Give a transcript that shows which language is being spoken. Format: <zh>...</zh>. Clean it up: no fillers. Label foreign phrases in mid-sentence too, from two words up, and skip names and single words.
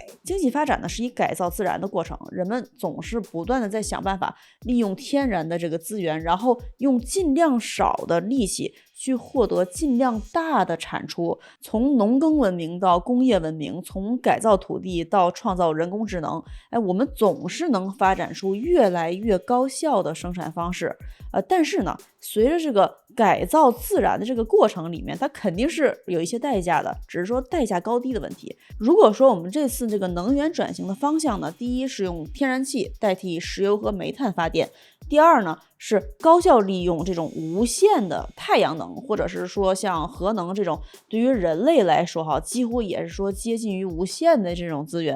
<zh>經濟發展呢是以改造自然的過程，人們總是不斷的在想辦法利用天然的這個資源，然後用盡量少的力氣去獲得盡量大的產出。從農耕文明到工業文明，從改造土地到創造人工智能，我們總是能發展出越來越高效的生產方式。但是呢，随着这个改造自然的这个过程里面，它肯定是有一些代價的，只是說代價高低的問題。如果說我們這次這個能源轉型的方向呢，第一是用天然氣代替石油和煤炭發電，第二呢是高效利用這種無限的太陽能，或者是說像核能這種對於人類來說幾乎也是說接近於無限的這種資源。</zh>